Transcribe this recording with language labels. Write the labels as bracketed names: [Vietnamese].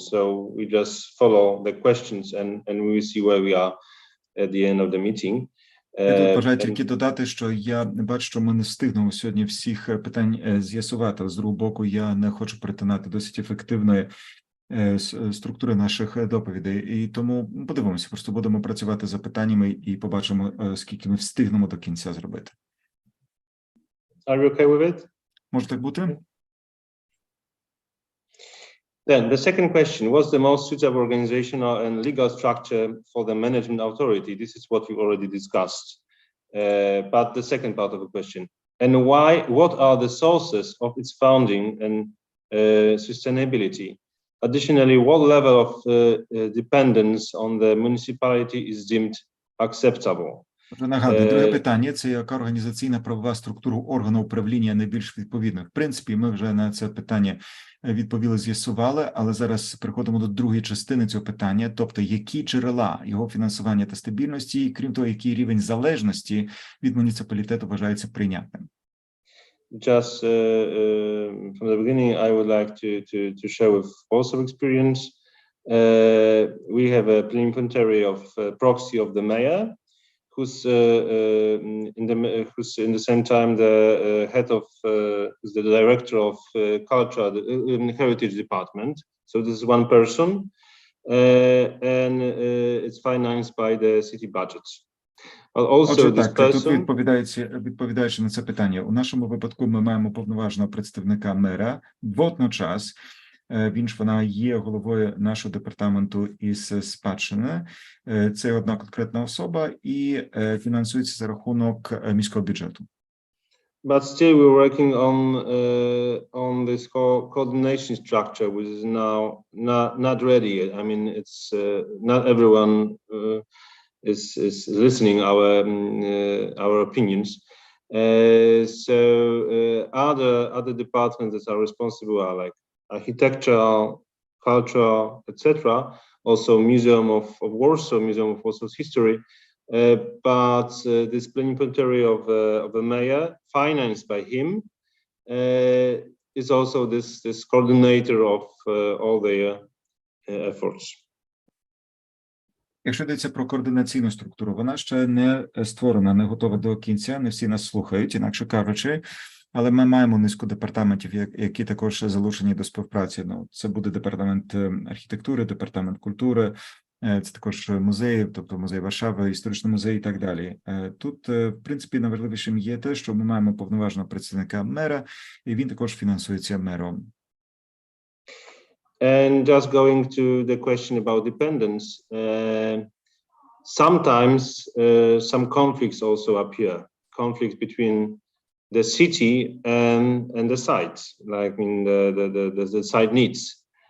[English] So we just follow the questions and we will see where we are at the end of the meeting. [Ukrainian] Я тут бажаю тільки додати, що я бачу, що ми не встигнемо сьогодні всіх питань з'ясувати, але з другого боку я не хочу перетинати досить ефективної структури наших доповідей. І тому подивимося, просто будемо працювати за питаннями і побачимо, скільки ми встигнемо до кінця зробити. [English] Are you okay with it? [Ukrainian] Може так бути? [English] Then the second question, what's the most suitable organizational and legal structure for the management authority? This is what we already discussed. But the second part of the question, and what are the sources of its founding and sustainability? Additionally, what level of dependence on the municipality is deemed acceptable? [Ukrainian] Нагадую, друге питання – це яка організаційна правова структура органу управління найбільш відповідна. В принципі, ми вже на це питання відповіли, з'ясували, але зараз переходимо до другої частини цього питання, тобто які джерела його фінансування та стабільності, і крім того, який рівень залежності від муніципалітету вважається прийнятним. [English] Just from the beginning, I would like to share with also experience. We have a plenipotentiary of proxy of the mayor, who's in the same time the head of the director of culture heritage department. So this is one person, and it's financed by the city budget. [Ukrainian] Отже, так, тут відповідаючи на це питання, у нашому випадку ми маємо повноважного представника мера, водночас вона є головою нашого департаменту із спадщини, це одна конкретна особа і фінансується за рахунок міського бюджету. [English] But still we're working on this coordination structure, which is now not ready yet. I mean, it's not everyone is listening our opinions. So other departments that are responsible are like architecture, culture, etc. Also Museum of Warsaw, Museum of Warsaw's history. But this plenipotentiary of the mayor, financed by him, is also this coordinator of all their efforts. [Ukrainian] Якщо йдеться про координаційну структуру, вона ще не створена, не готова до кінця, не всі нас слухають, інакше кажучи, але ми маємо низку департаментів, які також залучені до співпраці. Ну, це буде департамент архітектури, департамент культури, це також музеї, тобто музей Варшави, історичний музей і так далі. Тут, в принципі, найважливішим є те, що ми маємо повноважного представника мера, і він також фінансується мером. [English] And just going to the question about dependence, sometimes some conflicts also appear, conflicts between the city and the site, like in the site needs.